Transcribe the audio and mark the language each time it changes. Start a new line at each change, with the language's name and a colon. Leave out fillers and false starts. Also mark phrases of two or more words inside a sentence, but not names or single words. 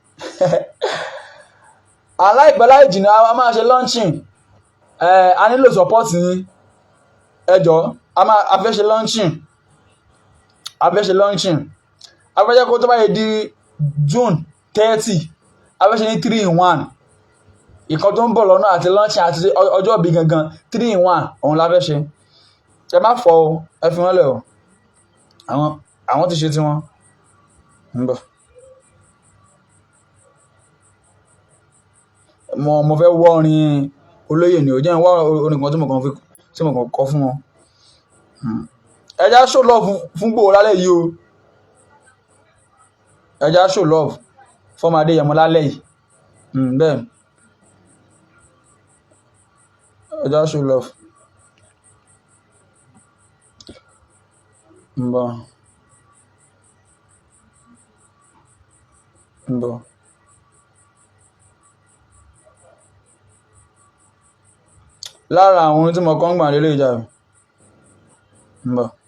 Yoruba: aláìpẹ́ láì jìnnà a máa ṣe launching a nílò support ní ẹjọ́ a fẹ́ ṣe launching a fẹ́ jẹ́ kó tó bá yẹ di June 30 a fẹ́ ṣe ní 3-in-1 ìkan tó ń bọ̀ lọ́nà àti launching àti ọjọ́ ìbí gangan 3-in-1 òun la fẹ́ ṣe ẹ má fọ o ẹ fi wọ́n lẹ̀ o àwọn ti ṣe tiwọn ń bọ̀ mo fẹ́ wọ́ orin olóyè ni ò jẹ́ wá orin kan tí mo kàn kọ fún wọn ẹ já
English: show love
Yoruba: fún Ìgbòho lálẹ́ yìí o ẹ já
English: show love
Yoruba: fọ́mọ Adéyẹmọ lálẹ́ yìí bẹ́ẹ̀ ẹ já
English: show love
Yoruba: ń bọ̀ lára àwọn ohun tí mo kọ́ ń gbà lélẹ̀ ìjà rẹ̀ ń bọ̀